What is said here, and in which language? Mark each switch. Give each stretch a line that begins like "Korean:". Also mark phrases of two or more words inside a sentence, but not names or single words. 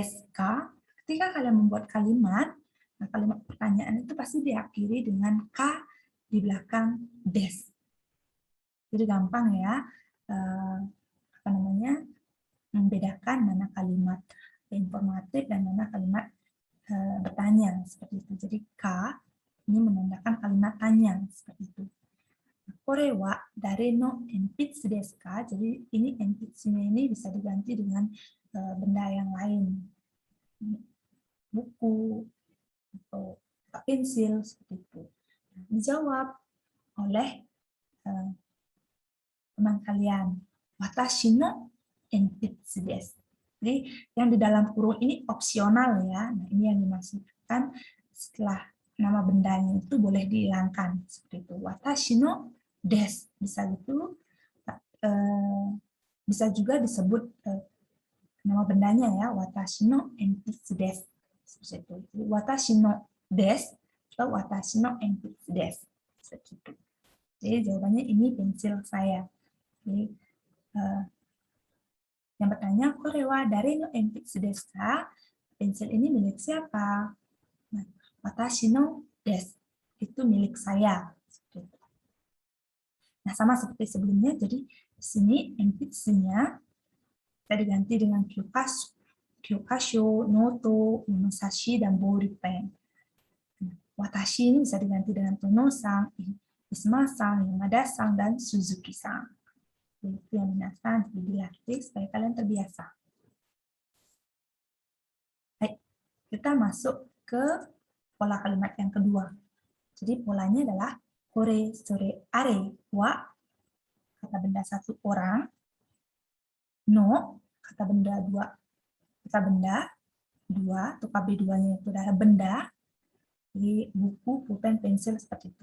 Indonesian: Deska, ketika kalian membuat kalimat, Nah, kalimat pertanyaan itu pasti diakhiri dengan K di belakang des. Jadi gampang ya, membedakan mana kalimat informatif dan mana kalimat bertanya seperti itu. Jadi K ini menandakan kalimat tanya seperti itu.
Japanese: Kore wa dare no enpitsu desu ka?
Indonesian: Jadi ini enpitsunya ini bisa diganti dengan benda yang lain, buku atau pensil seperti itu. Dijawab oleh teman kalian,
Japanese: watashi no enpitsu desu.
Indonesian: Jadi yang di dalam kurung ini opsional ya. Nah, ini yang dimaksudkan setelah nama bendanya itu boleh dihilangkan seperti itu.
Japanese: Watashi no desu
Indonesian: bisa gitu. Bisa juga disebut nama bendanya ya,
Japanese: watashi no enpitsu desu.
Indonesian: Seperti itu.
Japanese: Watashi no desu atau watashi no enpitsu desu.
Indonesian: Seperti itu. Jadi jawabannya ini pensil saya. Jadi, yang bertanya,
Japanese: kore wa dare no enpitsu desu ka?
Indonesian: Pensil ini milik siapa? Nah,
Japanese: watashi no desu
Indonesian: itu milik saya. Nah, sama seperti sebelumnya, jadi di sini enpitsunya kita diganti dengan
Japanese: kyokasho, noto, musashi,
Indonesian: dan ballpen. Watashi ini bisa diganti dengan Tono-san, Isma-san, Yamada-san, dan Suzuki-san. Itu yang minasan dilatih supaya kalian terbiasa. Baik, kita masuk ke pola kalimat yang kedua. Jadi polanya adalah kore, sore, are, wa, kata benda satu orang, no, kata benda dua, atau KB2-nya itu adalah benda, jadi buku, pulpen, pensil, seperti itu.